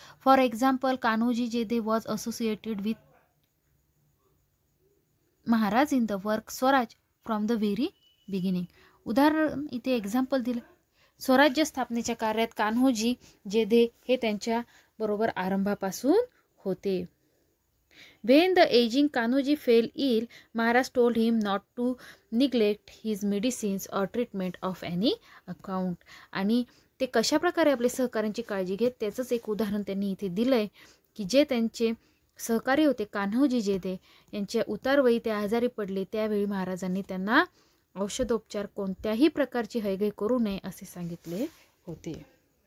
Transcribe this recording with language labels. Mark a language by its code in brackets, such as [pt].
[en] For example Kanhoji Jedhe was associated with Maharaj in the work Swaraj from the very beginning. [mr] उदाहरण इथे example दिलं. स्वराज्य स्थापनेच्या कार्यात कान्होजी जेधे हे त्यांच्या बरोबर आरंभापासून होते. [en] When the aging Kanhoji fell ill, Maharaj told him not to neglect his medicines or treatment of any account. [mr] आणि ते कशा प्रकारे आपले सहकाऱ्यांची काळजी घेत त्याचंच एक उदाहरण त्यांनी इथे दिलंय की जे त्यांचे सहकारी होते कान्होजी जेधे यांच्या उतारवयी ते आजारी पडले, त्यावेळी महाराजांनी त्यांना औषधोपचार कोणत्याही प्रकारची हयगय करू नये असे सांगितले होते.